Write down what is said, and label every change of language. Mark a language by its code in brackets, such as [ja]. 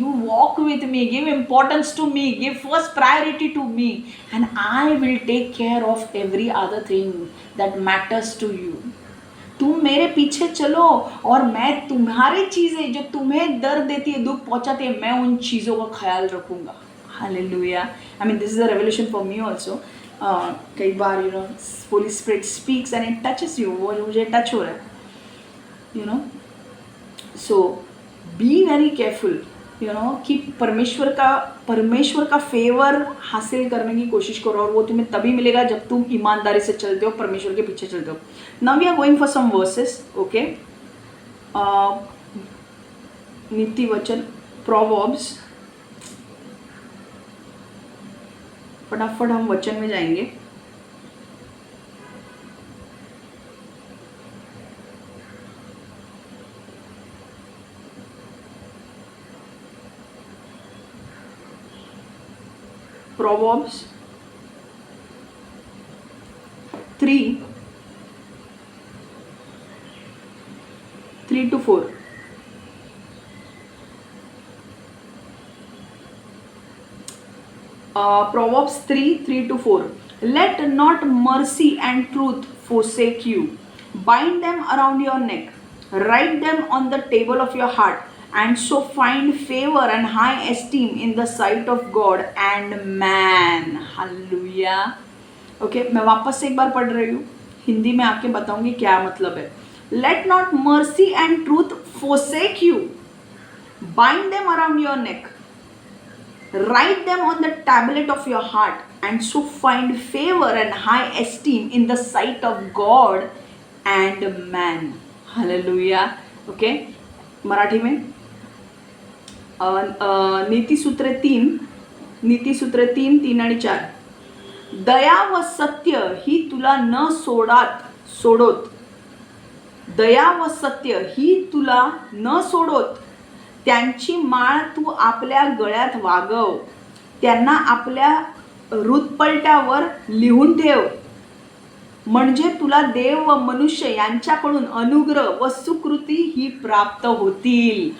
[en] You walk with me, give importance to me, give first priority to me, and I will take care of every other thing that matters to you. [hi] तुम मेरे पीछे चलो और मैं तुम्हारी चीज़ें जो तुम्हें दर्द देती है, दुख पहुंचाती है, मैं उन चीज़ों का ख्याल रखूंगा। [en] Hallelujah. I mean, this is a revelation for me also. [hi] कई बार [en] Holy Spirit speaks and it touches you. [hi] वो मुझे टच हो रहा है, [en] So be very careful, [hi] कि परमेश्वर का फेवर हासिल करने की कोशिश करो। और वो तुम्हें तभी मिलेगा जब तुम ईमानदारी से चलते हो, परमेश्वर के पीछे चलते हो। [en] Now we are going for some verses, okay? [hi] नीति वचन, Proverbs। फटाफट हम वचन में जाएंगे। [en] Proverbs 3:3-4। Proverbs 3:3-4। Let not mercy and truth forsake you. Bind them around your neck. Write them on the table of your heart, and so find favor and high esteem in the sight of God and man. Hallelujah. [hi] Okay, मैं वापस से एक बार पढ़ रही हूँ, हिंदी में आके बताऊंगी क्या मतलब है। [en] Let not mercy and truth forsake you. Bind them around your neck. Write them on the tablet of your heart, and so find favor and high esteem in the sight of God and man. Hallelujah. [hi] Okay, Marathi में नीति सूत्र 3 [mr] आणि [hi] 4। [mr] दया व सत्य ही तुला न सोडोत, दया व सत्य ही तुला न सोडोत त्यांची माळ तू आपल्या गळ्यात वागव, त्यांना आपल्या हृदपलट्यावर लिहून ठेव, म्हणजे तुला देव व मनुष्य यांच्याकडून अनुग्रह व सुकृती ही प्राप्त होतील.